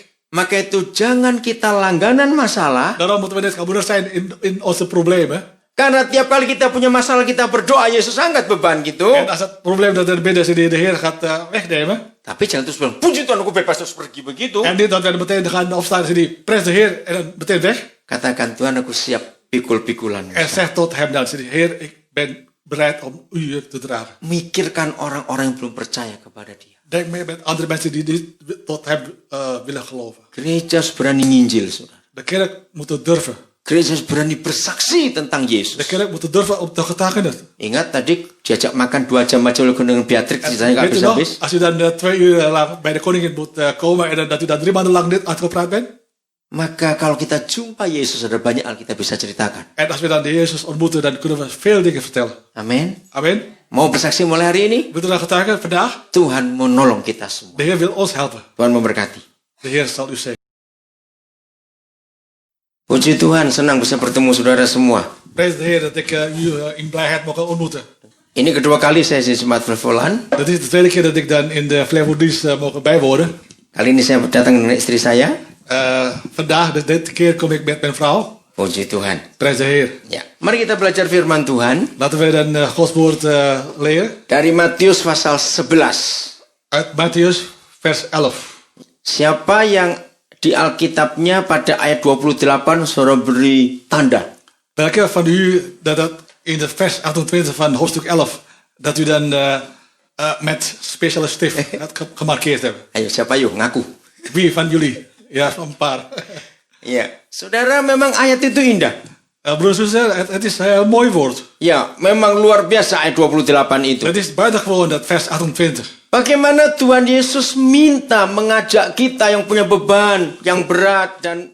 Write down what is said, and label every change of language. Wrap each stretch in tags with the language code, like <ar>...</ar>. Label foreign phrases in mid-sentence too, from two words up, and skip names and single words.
<id>Maka itu jangan kita langganan masalah.</id> <nl>Daarom moeten we net gebroeders zijn in onze problemen.</nl> <id>Karena tiap kali kita punya masalah kita berdoa, Yesus angkat beban gitu.</id> <nl>En als het probleem dat er binnen is, de Heer gaat wegnemen.</nl> <id>Tapi jangan terus bilang, puji Tuhan aku bebas terus pergi begitu.</id> <nl>En niet dat we meteen gaan opstaan en die prijs de Heer en dan meteen weg.</nl> <id>Katakan, Tuhan aku siap pikul-pikulan.</id> <nl>En zeg tot hem dan, Heer, ik ben bereid om u te dragen.</nl> <id>Mikirkan orang-orang yang belum percaya kepada dia.</id> <nl>Denk mee met andere mensen die niet tot hem willen geloven.</nl> <id>Gereja harus berani nginjil, saudara.</id> <nl>De kerk moet het durven.</nl> <id>Gereja harus berani bersaksi tentang</id> <nl>De</nl> <id>Yesus.</id> <nl>kerk moet het durven om te getuigen.</nl> <id>Ingat tadi diajak makan 2 jam aja oleh dengan Beatrix, sisanya nggak</id> <nl>Weet u nog,</nl> <id>habis-habis.</id> <nl>als u dan 2 uur lang bij de koningin moet komen en dat u dan 3 maanden lang dit uitgepraat bent.</nl> <id>Maka kalau kita jumpa Yesus, ada banyak hal kita bisa ceritakan.</id> <nl>En als we dan de Jezus ontmoeten, dan kunnen we veel dingen vertellen.</nl> <id>Amin.</id> <nl>Amen.</nl> <id>Mau bersaksi mulai hari ini?</id> <nl>Wilt u dan getuigen vandaag?</nl> <id>Tuhan mau nolong kita semua.</id> <nl>De Heer wil ons helpen.</nl> <id>Tuhan memberkati.</id> <nl>De Heer zal u zegenen.</nl> <id>Puji Tuhan, senang bisa bertemu saudara semua.</id> <nl>Prijs de Heer dat ik u in blijheid mogen ontmoeten.</nl> <id>Ini kedua kali saya di Jemaat Flevoland.</id> <nl>Dat is de tweede keer dat ik dan in de Flevolanddienst mogen bijwonen.</nl> <id>Kali ini saya datang dengan istri saya.</id> <nl>Vandaag, dus dit keer kom ik met mijn vrouw.</nl> <id>Puji Tuhan.</id> <nl>Prijs de Heer.</nl> <id>Ya, mari kita belajar firman Tuhan</id> <nl>Laten we dan Gods woord leren.</nl> <id>dari Matius pasal 11.</id> <nl>Uit Mattheus vers 11.</nl> <id>Siapa yang di Alkitabnya pada ayat 28 saudara beri tanda.</id> <nl>Welke van u dat in de vers 28 van hoofdstuk 11 dat u dan met speciale stift gemarkeerd hebben?</nl> <id>Ayo, siapa yuk ngaku.</id> <nl>Wie van jullie? Ja, een paar.</nl> <id>Ya, saudara, memang ayat itu indah.</id> <nl>Broers en zussen, het is een mooi woord.</nl> <id>Ya, memang luar biasa ayat 28 itu.</id> <nl>Het is buitengewoon dat vers 28.</nl> <id>Bagaimana Tuhan Yesus minta mengajak kita yang punya beban, yang berat dan</id>